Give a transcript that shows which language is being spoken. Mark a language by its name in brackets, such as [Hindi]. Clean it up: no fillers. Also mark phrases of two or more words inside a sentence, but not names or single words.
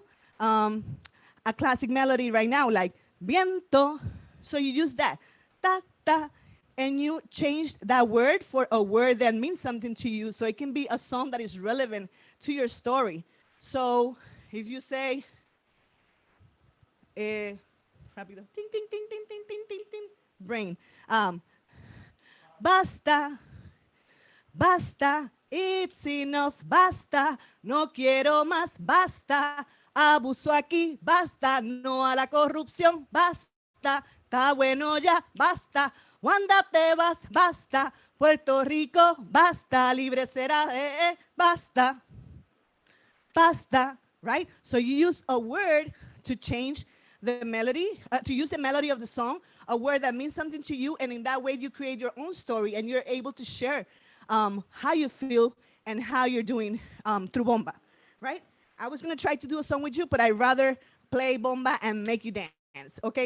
[English] A classic melody right now, like viento. So you use that, ta, ta, and you change that word for a word that means something to you. So it can be a song that is relevant to your story. So if you say, rápido, ting, ting, ting, ting, ting, ting, ting, ting, brain, [Spanish] basta, basta, [English] it's enough, [Spanish] basta, no quiero más, basta, abuso aquí, basta, no a la corrupción, basta, está bueno ya, basta, Wanda te vas, basta, Puerto Rico, basta, libre será, basta. Basta, [English] right? So you use a word to change the melody, to use the melody of the song, a word that means something to you, and in that way you create your own story and you're able to share how you feel and how you're doing through bomba, right? I was gonna try to do a song with you, but I'd rather play bomba and make you dance, okay?